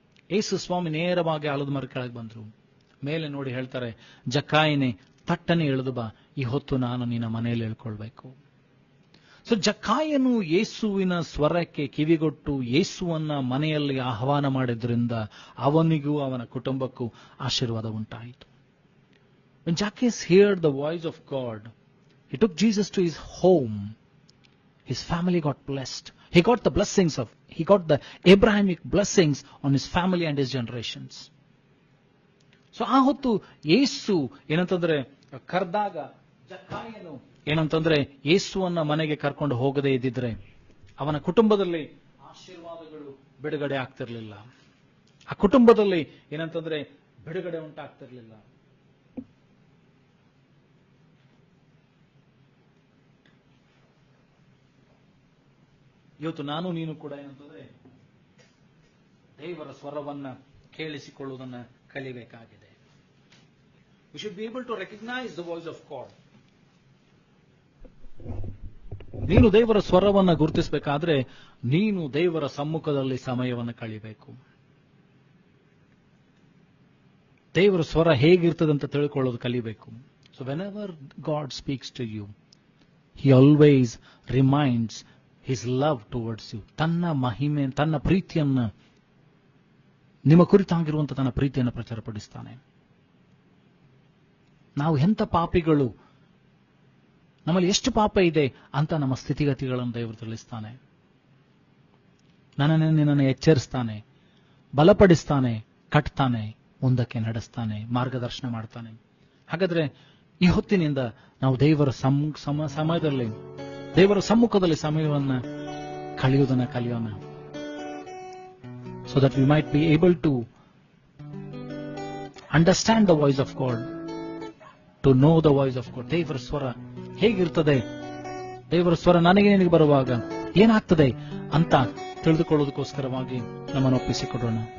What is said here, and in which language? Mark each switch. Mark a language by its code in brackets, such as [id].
[kn] ಯೇಸು ಸ್ವಾಮಿ ನೇರವಾಗಿ ಆಲದ ಮರ ಕೆಳಗೆ ಬಂದ್ರು. ಮೇಲೆ ನೋಡಿ ಹೇಳ್ತಾರೆ, ಜಕ್ಕಾಯನೇ ತಟ್ಟನೆ ಇಳಿದು ಬಾ, ಈ ಹೊತ್ತು ನಾನು ನಿನ್ನ ಮನೆಯಲ್ಲಿ ಹೇಳ್ಕೊಳ್ಬೇಕು. ಸೊ ಜಕ್ಕಾಯನು ಯೇಸುವಿನ ಸ್ವರಕ್ಕೆ ಕಿವಿಗೊಟ್ಟು ಯೇಸುವನ್ನ ಮನೆಯಲ್ಲಿ ಆಹ್ವಾನ ಮಾಡಿದ್ರಿಂದ ಅವನಿಗೂ ಅವನ ಕುಟುಂಬಕ್ಕೂ ಆಶೀರ್ವಾದ ಉಂಟಾಯಿತು. [en] When Zacchaeus heard the voice of God, he took Jesus to his home. His family got blessed. He got the Abrahamic blessings on his family and his generations. [kn] So ಆ ಹೊತ್ತು ಯೇಸು ಏನಂತಂದ್ರೆ ಕರೆದಾಗ, ಜಕ್ಕಾಯನು ಏನಂತಂದ್ರೆ ಯೇಸುವನ್ನ ಮನೆಗೆ ಕರ್ಕೊಂಡು ಹೋಗದೇ ಇದ್ದಿದ್ರೆ ಅವನ ಕುಟುಂಬದಲ್ಲಿ ಆಶೀರ್ವಾದಗಳು ಬಿಡುಗಡೆ ಆಗ್ತಿರ್ಲಿಲ್ಲ. ಆ ಕುಟುಂಬದಲ್ಲಿ ಏನಂತಂದ್ರೆ ಬಿಡುಗಡೆ ಉಂಟಾಗ್ತಿರ್ಲಿಲ್ಲ. ಇವತ್ತು ನಾನು ನೀನು ಕೂಡ ಏನಂತಂದ್ರೆ ದೇವರ ಸ್ವರವನ್ನ ಕೇಳಿಸಿಕೊಳ್ಳುವುದನ್ನ ಕಲಿಬೇಕಾಗಿದೆ. [en] We should be able to recognize the voice of God. [kn] ನೀನು ದೇವರ ಸ್ವರವನ್ನ ಗುರುತಿಸಬೇಕಾದ್ರೆ ನೀನು ದೇವರ ಸಮ್ಮುಖದಲ್ಲಿ ಸಮಯವನ್ನು ಕಳಿಬೇಕು. ದೇವರ ಸ್ವರ ಹೇಗಿರ್ತದಂತ ತಿಳ್ಕೊಳ್ಳೋದು ಕಲಿಬೇಕು. [en] So whenever God speaks to you, He always reminds His love towards you. [kn] ತನ್ನ ಮಹಿಮೆ, ತನ್ನ ಪ್ರೀತಿಯನ್ನ ನಿಮ್ಮ ಕುರಿತಾಗಿರುವಂತಹ ತನ್ನ ಪ್ರೀತಿಯನ್ನು ಪ್ರಚಾರಪಡಿಸ್ತಾನೆ. ನಾವು ಎಂಥ ಪಾಪಿಗಳು, ನಮ್ಮಲ್ಲಿ ಎಷ್ಟು ಪಾಪ ಇದೆ ಅಂತ ನಮ್ಮ ಸ್ಥಿತಿಗತಿಗಳನ್ನು ದೇವರು ತಿಳಿಸ್ತಾನೆ. ನಿನ್ನನ್ನು ಎಚ್ಚರಿಸ್ತಾನೆ, ಬಲಪಡಿಸ್ತಾನೆ, ಕಟ್ತಾನೆ, ಮುಂದಕ್ಕೆ ನಡೆಸ್ತಾನೆ, ಮಾರ್ಗದರ್ಶನ ಮಾಡ್ತಾನೆ. ಹಾಗಾದ್ರೆ ಈ ಹೊತ್ತಿನಿಂದ ನಾವು ದೇವರ ಸಮಯದಲ್ಲಿ, ದೇವರ ಸಮ್ಮುಖದಲ್ಲಿ ಸಮಯವನ್ನು ಕಳೆಯುವುದನ್ನು ಕಲಿಯೋಣ. [en] So that we might be able to understand the voice of God, to know the voice of God. [kn] ದೇವರ ಸ್ವರ ಹೇಗಿರ್ತದೆ, ದೇವರ ಸ್ವರ ನನಗೆ ನಿನಗೆ ಬರುವಾಗ ಏನಾಗ್ತದೆ ಅಂತ ತಿಳಿದುಕೊಳ್ಳೋದಕ್ಕೋಸ್ಕರವಾಗಿ ನಮ್ಮನ್ನು ಒಪ್ಪಿಸಿಕೊಡೋಣ.